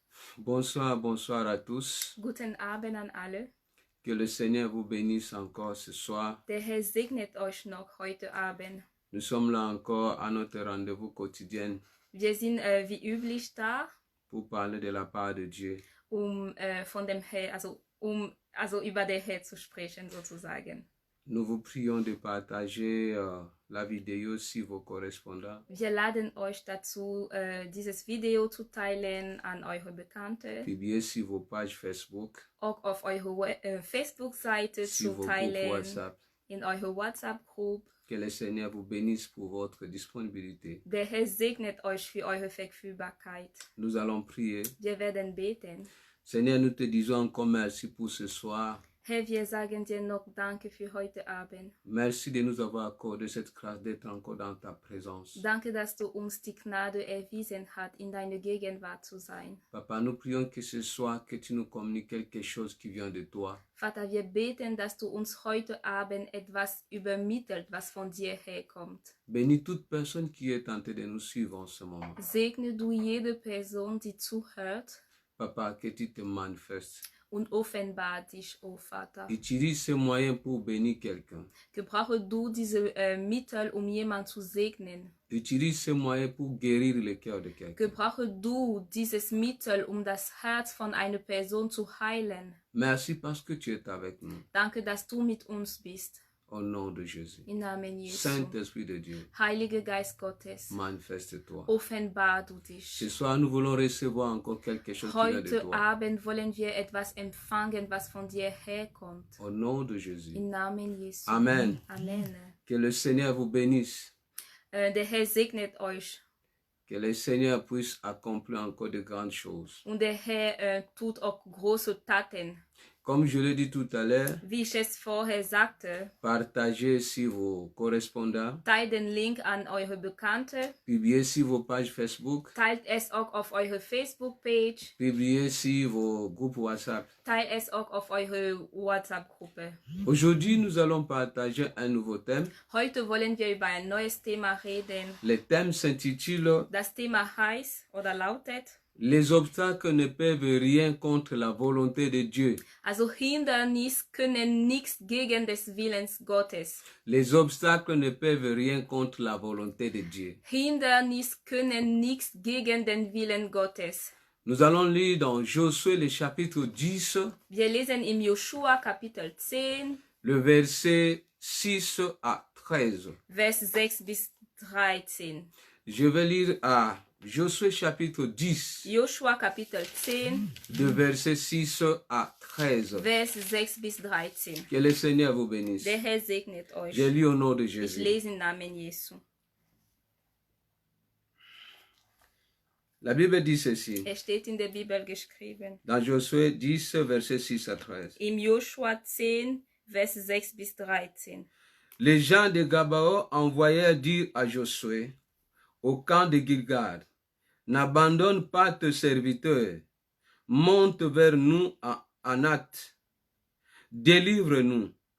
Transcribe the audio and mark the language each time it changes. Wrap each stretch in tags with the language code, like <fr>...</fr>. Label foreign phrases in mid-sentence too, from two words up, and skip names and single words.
<fr>Bonsoir, bonsoir à tous.</fr> <de>Guten Abend an alle.</de> <fr>Que le Seigneur vous bénisse encore ce soir.</fr> <de>Der Herr segnet euch noch heute Abend.</de> <fr>Nous sommes là encore à notre rendez-vous quotidien</fr> <de>Wir sind wie üblich da,</de> <fr>pour parler de la part de Dieu.</fr> <de>von dem Herr, also über den Herr zu sprechen sozusagen.</de> <fr>Nous vous prions de partager la vidéo si vous correspondant.</fr> <de>Wir laden euch dazu, dieses Video zu teilen an eure Bekannte,</de> <fr>Publier sur vos pages Facebook,</fr> <de>auch auf eure Facebook-Seite</de> <fr>sur</fr> <de>zu</de> <fr>vos groupes</fr> <de>teilen,</de> <fr>WhatsApp.</fr> <de>in eure WhatsApp-Gruppe.</de> <fr>Que le Seigneur vous bénisse pour votre disponibilité.</fr> <de>Der Herr segnet euch für eure Verfügbarkeit.</de> <fr>Nous allons prier.</fr> <de>Wir werden beten.</de> <fr>Seigneur, nous te disons encore merci pour ce soir.</fr> <de>Herr, wir sagen dir noch Danke für heute Abend.</de> <fr>Merci de nous avoir accordé cette grâce d'être encore dans ta présence.</fr> <de>Danke, dass du uns die Gnade erwiesen hast, in deiner Gegenwart zu sein.</de> <fr>Papa, nous prions que ce soir, que tu nous communiques quelque chose qui vient de toi.</fr> <de>Vater, wir beten, dass du uns heute Abend etwas übermittelt, was von dir herkommt.</de> <fr>Bénis toute personne qui est tentée de nous suivre en ce moment.</fr> <de>Segne du jede Person, die zuhört,</de> <fr>Papa, que tu te manifestes.</fr> <de>und offenbar dich, oh Vater.</de> <fr>Utilise ces moyens pour bénir quelqu'un.</fr> <de>Gebrauche du diese Mittel, jemanden zu segnen.</de> <fr>Utilise ces moyens pour guérir le cœur de quelqu'un.</fr> <de>Gebrauche du dieses Mittel, das Herz von einer Person zu heilen.</de> <fr>Merci parce que tu es avec nous.</fr> <de>Danke, dass du mit uns bist.</de> <fr>Au nom de Jésus.</fr> <de>Im Namen Jesu.</de> <fr>Saint-Esprit de Dieu,</fr> <de>Heiliger Geist Gottes,</de> <fr>manifeste-toi.</fr> <de>offenbar du dich.</de> <fr>Ce soir, nous voulons recevoir encore quelque chose qui vient de</fr> <de>Heute</de> <fr>toi.</fr> <de>Abend wollen wir etwas empfangen, was von dir herkommt.</de> <fr>Au nom de Jésus.</fr> <de>Im Namen Jesu.</de> <fr>Amen.</fr> <de>Amen.</de> <fr>Que le Seigneur vous bénisse.</fr> <de>Der Herr segnet euch</de> <fr>Que le Seigneur puisse accomplir encore de grandes choses.</fr> <de>und der Herr tut auch große Taten.</de> <fr>Comme je l'ai dit tout à l'heure,</fr> <de>Wie ich es vorher sagte,</de> <fr>partagez sur vos correspondants,</fr> <de>teilt den Link an eure Bekannte,</de> <fr>publiez sur vos pages Facebook,</fr> <de>teilt es auch auf eure Facebook-Page,</de> <fr>publiez sur vos groupes WhatsApp.</fr> <de>teilt es auch auf eure WhatsApp-Gruppe.</de> <fr>Aujourd'hui, nous allons partager un nouveau thème.</fr> <de>Heute wollen wir über ein neues Thema reden.</de> <fr>Le thème s'intitule</fr> <de>Das Thema heißt oder lautet:</de> <fr>Les obstacles ne peuvent rien contre la volonté de Dieu.</fr> <de>Also Hindernisse können nichts gegen des Willens Gottes.</de> <fr>Les obstacles ne peuvent rien contre la volonté de Dieu.</fr> <de>Hindernisse können nichts gegen den Willen Gottes.</de> <fr>Nous allons lire dans Josué le chapitre 10,</fr> <de>Wir lesen im Joshua Kapitel 10,</de> <fr>le verset 6 à 13.</fr> <de>Vers 6 bis 13.</de> <fr>Je vais lire à Josué chapitre 10,</fr> <de>Joshua Kapitel 10,</de> <fr>de verset 6 à 13.</fr> <de>Vers 6 bis 13.</de> <fr>Que le Seigneur vous bénisse.</fr> <de>Der Herr segnet euch.</de> <fr>Je lis au nom de</fr> <de>Ich</de> <fr>Jésus.</fr> <de>lese im Namen Jesu.</de> <fr>La Bible dit ceci,</fr> <de>Es steht in der Bibel geschrieben.</de> <fr>dans Josué 10, verset 6 à 13.</fr> <de>Im Joshua 10, Vers 6 bis 13.</de> <fr>Les gens de Gabaon envoyèrent dire à Josué, au camp de Gilgal, n'abandonne pas tes serviteurs, monte vers nous à Anath, délivre-nous.</fr>